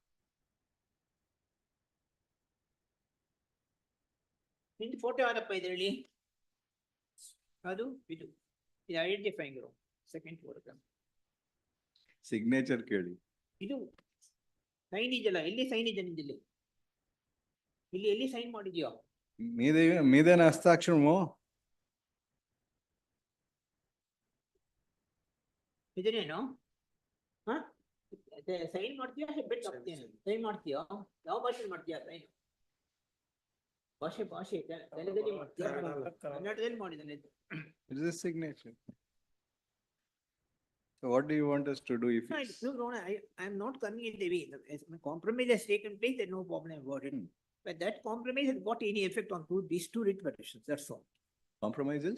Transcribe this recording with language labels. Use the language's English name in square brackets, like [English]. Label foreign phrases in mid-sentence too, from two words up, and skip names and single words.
[Kannada] ನಿಂದು ಫೋಟೋ ಯಾರಪ್ಪ ಇದರಲ್ಲಿ? ಅದು ಇದು [English] identifying second photograph. [Kannada] ಸಿಗ್ನೇಚರ್ ಕೇಳಿ. ಇದು ಸೈನ್ ಇದೆಯಲ್ಲ, ಎಲ್ಲಿ ಸೈನ್ ಇದೆ ನಿಂದಲ್ಲಿ? ಇಲ್ಲಿ ಎಲ್ಲಿ ಸೈನ್ ಮಾಡಿದ್ಯೋ? [Telugu] మీదేనా హస్తాక్షరము? [Kannada] ಇದನ್ನೇನು? ಹಾ, ಸೈನ್ ಮಾಡ್ತೀಯಾ? ಹೆಬ್ಬೆಟ್ ಹಾಕ್ತೀಯಾ? ಸೈನ್ ಮಾಡ್ತೀಯಾ? ಯಾವ ಭಾಷೆಲಿ ಮಾಡ್ತೀಯಾ ಸೈನ್? ಭಾಷೆ ತೆಲುಗಲ್ಲಿ ಮಾಡ್ತೀಯಾ? ಕನ್ನಡದಲ್ಲಿ ಮಾಡಿದ್ದಾನೆ. [English] It is a signature. So what do you want us to do if it's... No, I am not coming in the way. Compromise has taken place, there's no problem about it. But that compromise has got any effect on these two writ petitions, that's all. Compromises?